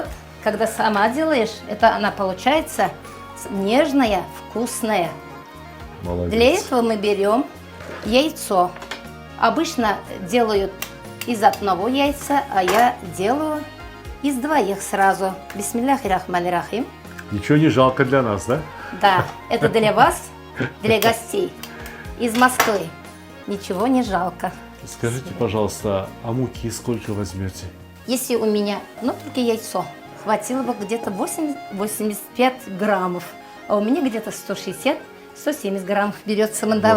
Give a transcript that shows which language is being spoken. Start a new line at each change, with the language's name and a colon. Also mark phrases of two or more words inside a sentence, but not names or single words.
Russian: Когда сама делаешь, это она получается нежная, вкусная. Молодец. Для этого мы берем яйцо. Обычно делают из одного яйца, а я делаю из двоих сразу.
Arabic: بسم الله الرحمن الرحيم.
Russian: Ничего не жалко для нас, да? Да, это для вас, для гостей из Москвы. Ничего не жалко. Скажите, пожалуйста, а муки сколько возьмете? Если у меня, только яйцо, хватило бы где-то 80-85 граммов, а у меня где-то 160-170 граммов берется мандал